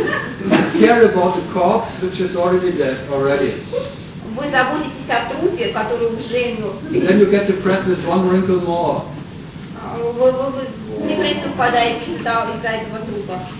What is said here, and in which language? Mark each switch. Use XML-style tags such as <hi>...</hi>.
<en>Care about the corpse, which is already dead already.</en> <ru>Вы заботитесь о трупе, который уже мертв.</ru> <en>Then you get depressed with one wrinkle more.</en> <ru>Вы депрессию впадаете из-за этого трупа.</ru>